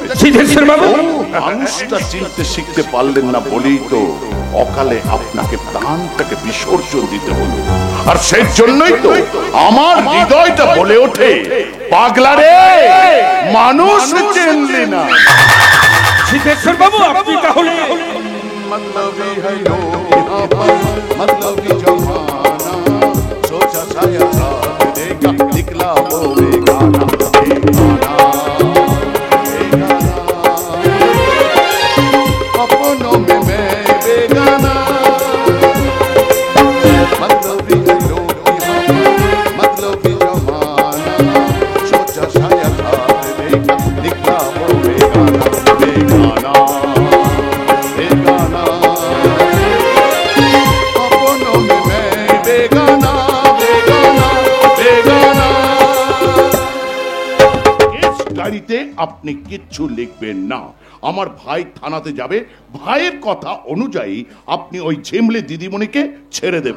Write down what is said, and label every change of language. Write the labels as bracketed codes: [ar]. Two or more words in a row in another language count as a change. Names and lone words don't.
[bn] মানুষটা চিনতে শিখতে পারলেন না বলেই তো অকালে আপনাকে প্রাণটাকে বিসর্জন দিতে হলো। আর সেই জন্যই তো আমার হৃদয়টা বলে ওঠে, পাগলা রে, মানুষ চিনলি না। সিদ্ধেশ্বর বাবু, আপনি তাহলে [hi] मतलबी है लोग यहाँ पर, मतलबी जमाना, सोचा साया साथ देगा, निकला वो बेगाना, बेगाना, बेगाना, अपनों में मैं बेगाना। मतलबी है लोग यहाँ पर, मतलबी जमाना, सोचा साया साथ देगा, निकला वो बेगाना, बेगाना। [bn] আপনি কিচ্ছু লিখবেন না, আমার ভাই থানাতে যাবে, ভাইয়ের কথা অনুযায়ী আপনি ওই ঝিমলি দিদিমণিকে ছেড়ে দেবেন।